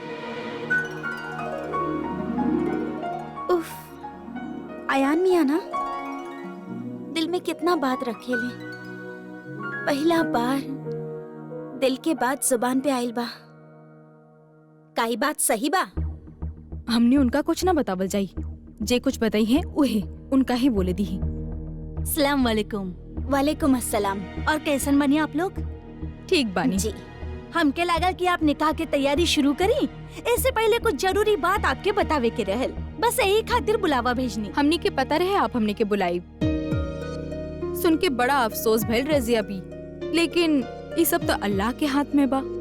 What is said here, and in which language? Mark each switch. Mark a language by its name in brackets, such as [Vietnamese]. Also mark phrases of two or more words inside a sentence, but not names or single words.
[Bhojpuri] उफ, अयान मियाँ ना दिल में कितना बात रखेले। पहला बार दिल के बात जुबान पे आइल बा। काई बात सही बा। हमने उनका कुछ ना बतावल जाई, जे कुछ बताई है उहे उनका ही बोले दी। [Arabic] سلام عليكم. وعليكم السلام. [Bhojpuri] और कैसन बनी आप लोग? ठीक बानी जी हमके लागल कि आप निकाह की तैयारी शुरू करी। इससे पहले कुछ जरूरी बात आपके बतावे के रहल, बस यही खातिर बुलावा भेजनी। हमने के पता रहे आप हमने के बुलाई। सुन के बड़ा अफसोस भइल रजिया भी, लेकिन ये सब तो अल्लाह के हाथ में बा।